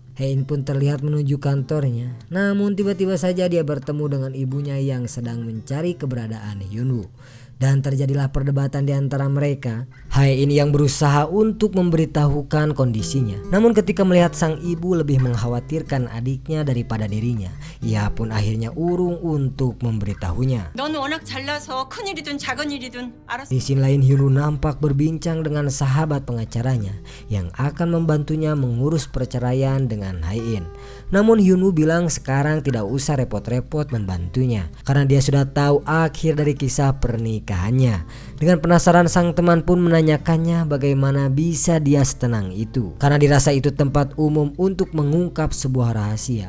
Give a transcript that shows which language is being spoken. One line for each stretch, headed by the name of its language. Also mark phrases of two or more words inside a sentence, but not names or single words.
Indonesian: Hae-in pun terlihat menuju kantornya. Namun tiba-tiba saja dia bertemu dengan ibunya yang sedang mencari keberadaan Hyunwoo. Dan terjadilah perdebatan di antara mereka. Hae-in yang berusaha untuk memberitahukan kondisinya. Namun ketika melihat sang ibu lebih mengkhawatirkan adiknya daripada dirinya, ia pun akhirnya urung untuk memberitahunya.
Korean: 넌 워낙 잘나서 큰일이든 작은 일이든 알아서.
Indonesian: Di sisi lain, Hyunwoo nampak berbincang dengan sahabat pengacaranya yang akan membantunya mengurus perceraian dengan Hae-in. Namun Hyunwoo bilang sekarang tidak usah repot-repot membantunya karena dia sudah tahu akhir dari kisah pernikahannya. Dengan penasaran, sang teman pun menanyakannya bagaimana bisa dia setenang itu karena dirasa itu tempat umum untuk mengungkap sebuah rahasia.